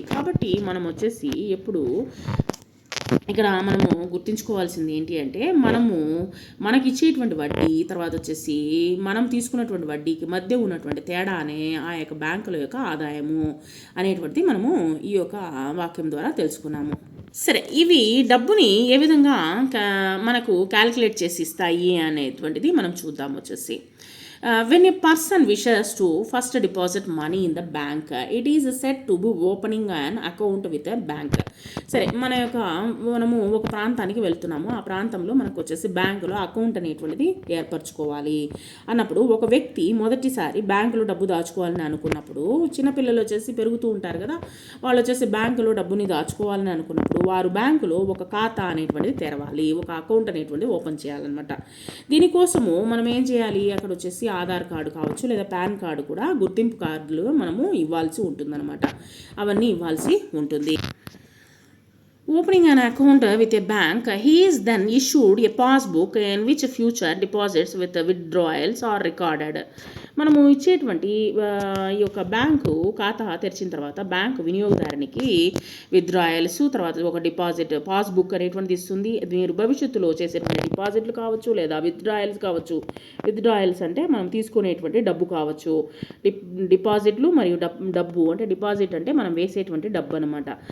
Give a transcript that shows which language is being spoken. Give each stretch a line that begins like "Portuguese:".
Telugu: కాబట్టి మనం వచ్చేసి ఎప్పుడు ఇక్కడ మనము గుర్తుంచుకోవాల్సింది ఏంటి అంటే మనకి ఇచ్చేటువంటి వడ్డీ, తర్వాత వచ్చేసి మనం తీసుకున్నటువంటి వడ్డీకి మధ్య ఉన్నటువంటి తేడానే ఆ యొక్క బ్యాంకుల యొక్క ఆదాయము అనేటువంటిది మనము ఈ యొక్క వాక్యం ద్వారా తెలుసుకున్నాము. సరే, ఇవి డబ్బుని ఏ విధంగా మనకు క్యాలిక్యులేట్ చేసి ఇస్తాయి అనేటువంటిది మనం చూద్దాం వచ్చేసి.
English: When a person wishes to first deposit money in the bank, it is said to be opening an account with a bank.
Telugu: సరే, మనము ఒక ప్రాంతానికి వెళ్తున్నాము. ఆ ప్రాంతంలో మనకు వచ్చేసి బ్యాంకులో అకౌంట్ అనేటువంటిది ఏర్పరచుకోవాలి అన్నప్పుడు, ఒక వ్యక్తి మొదటిసారి బ్యాంకులో డబ్బు దాచుకోవాలని అనుకున్నప్పుడు, చిన్నపిల్లలు వచ్చేసి పెరుగుతూ ఉంటారు కదా, వాళ్ళు వచ్చేసి బ్యాంకులో డబ్బుని దాచుకోవాలని అనుకున్నప్పుడు వారు బ్యాంకులో ఒక ఖాతా అనేటువంటిది తెరవాలి, ఒక అకౌంట్ అనేటువంటిది ఓపెన్ చేయాలన్నమాట. దీనికోసము మనం ఏం చేయాలి, అక్కడ వచ్చేసి ఆధార్ కార్డు కావచ్చు, లేదా పాన్ కార్డు కూడా గుర్తింపు కార్డులు మనము ఇవ్వాల్సి ఉంటుందన్నమాట. అవన్నీ ఇవ్వాల్సి ఉంటుంది.
English: Opening an account with a bank, he is then issued a passbook in which future deposits with withdrawals are recorded.
Telugu: మనము ఇచ్చేటువంటి ఈ యొక్క బ్యాంకు ఖాతా తెరిచిన తర్వాత బ్యాంకు వినియోగదారునికి విత్డ్రాయల్స్, తర్వాత ఒక డిపాజిట్ పాస్బుక్ అనేటువంటిది ఇస్తుంది. మీరు భవిష్యత్తులో చేసేటువంటి డిపాజిట్లు కావచ్చు, లేదా విత్డ్రాయల్స్ కావచ్చు. విత్డ్రాయల్స్ అంటే మనం తీసుకునేటువంటి డబ్బు కావచ్చు, డిపాజిట్లు మరియు డబ్బు అంటే డిపాజిట్ అంటే మనం వేసేటువంటి డబ్బు అనమాట.